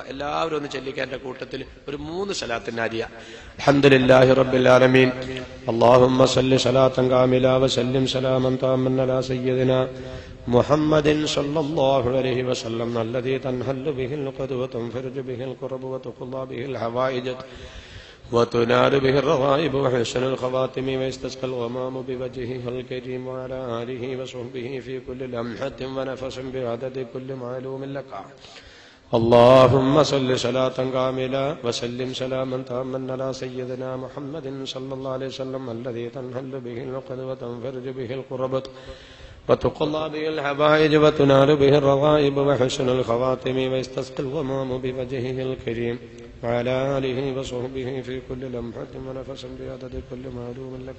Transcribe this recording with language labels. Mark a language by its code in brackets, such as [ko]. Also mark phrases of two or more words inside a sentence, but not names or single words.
[ml] എല്ലാവരും ഒന്ന് ചൊല്ലിക്കാൻ എന്റെ കൂട്ടത്തിൽ ഒരു 3 സലാത്തിനാരിയ. [ar] الحمد لله رب العالمين. اللهم صل صلاة كاملة وسلم سلاما تاما على سيدنا محمد صلى الله عليه وسلم الذي تنحل به العقد وتنفرج به الكرب وتقضى به الحوائج وتنال به الرغائب وحسن الخواتم ويستسقى الغمام بوجهه الكريم وعلى آله وصحبه في كل لمحة ونفس بعدد كل معلوم لك اللهم صل صلاة كاملة وسلم سلاما تاما على سيدنا محمد صلى الله عليه وسلم الذي تنحل به العقد وتنفرج به الكربة وتقضى به الحوائج وتنال به الرغائب وحسن الخواتم ويستسقي الغمام بوجهه الكريم وعلى آله وصحبه في كل لمحة ونفس بعدد كل معلوم لك.